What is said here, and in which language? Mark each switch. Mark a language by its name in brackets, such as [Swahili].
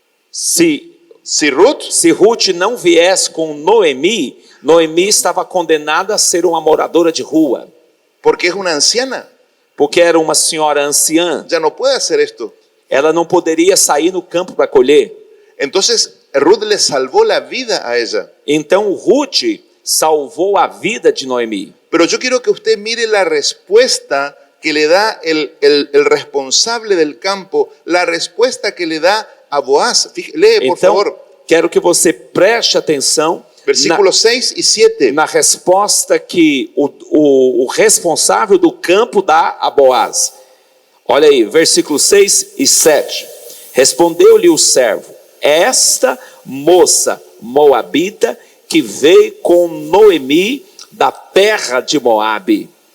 [Portuguese] Se Ruth não viesse com Noemi, Noemi estava condenada a ser uma moradora de rua, [Spanish] porque es una anciana, [Portuguese] porque era uma senhora anciã. [Spanish] ya no puede hacer esto. [Portuguese] Ela não poderia sair no campo para colher. [Spanish] Entonces Ruth le salvó la vida a ella. [Portuguese] Então Ruth salvou a vida de Noemi. [Spanish] Pero yo quiero que usted mire la respuesta que le da el responsable del campo, la respuesta que le da a Boaz. Lee, por favor, [Portuguese] quero que você preste atenção [Spanish] versículos 6 y 7. [Portuguese] na resposta que o responsável do campo dá a Boaz. Olha aí, versículos 6 e 7. Respondeu-lhe o servo, esta moça moabita que veio com Noemi da terra de Moabe.